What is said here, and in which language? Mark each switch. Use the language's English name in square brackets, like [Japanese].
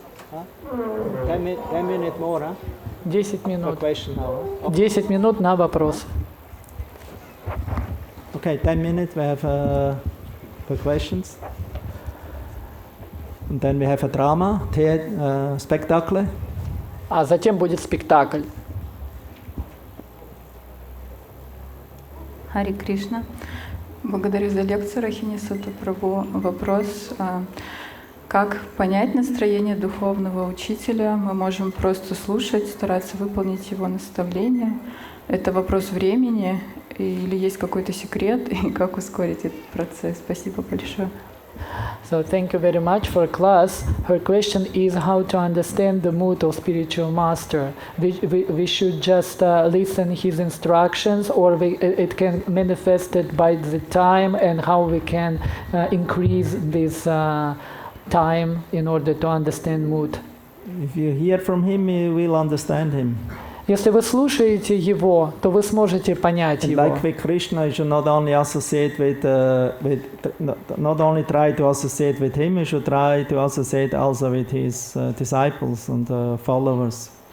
[English] Huh? 10 minutes more, huh? [Russian] 10 [English] For [Russian] минут. [English] question now. [Russian] 10 минут на вопрос. [English] Okay, 10 minutes we have for questions. And then we have a drama, spectacle. [Russian] А затем будет спектакль. Хари Кришна. Благодарю за лекцию, Рохини Сута, прабху. Вопрос, как понять настроение духовного учителя? Мы можем просто слушать, стараться выполнить его наставления. Это вопрос времени или есть какой-то секрет? И как ускорить этот процесс? Спасибо большое. [English] So thank you very much for class. Her question is how to understand the mood of spiritual master. We should just listen his instructions, or it can manifest it by the time, and how we can increase this time in order to understand mood. If you hear from him, you will understand him. [Russian] Если вы слушаете его, то вы сможете понять его. [English] Like with Krishna, you should not only associate not only try to associate with him, you should try to associate also with his disciples and followers.